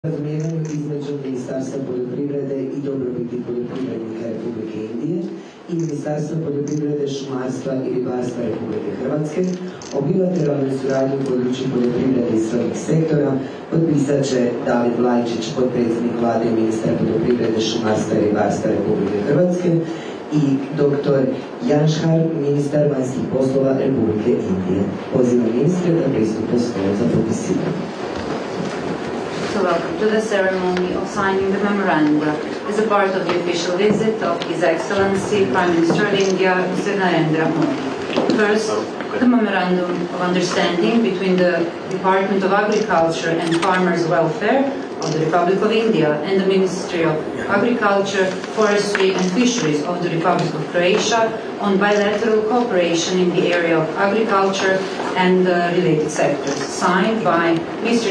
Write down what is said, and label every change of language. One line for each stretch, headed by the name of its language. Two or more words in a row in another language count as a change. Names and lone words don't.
Croatian: Razumijevanje između Ministarstva poljoprivrede i dobrobiti poljoprivrednika Republike Indije i Ministarstva poljoprivrede, šumarstva i ribarstva Republike Hrvatske o bilateralnoj suradnji u području poljoprivrede i srodnih sektora potpisat će David Vlajčić, potpredsjednik Vlade i ministar poljoprivrede, šumarstva i ribarstva Republike Hrvatske, i dr. Janšar, ministar vanjskih poslova Republike Indije. Pozivam ministre da pristupe stolu za potpisivanje.
English: So welcome to the ceremony of signing the memoranda as a part of the official visit of His Excellency Prime Minister of India, Mr. Narendra Modi. First, the memorandum of understanding between the Department of Agriculture and Farmers' Welfare of the Republic of India and the Ministry of Agriculture, Forestry and Fisheries of the Republic of Croatia on bilateral cooperation in the area of agriculture and related sectors, signed by Mr.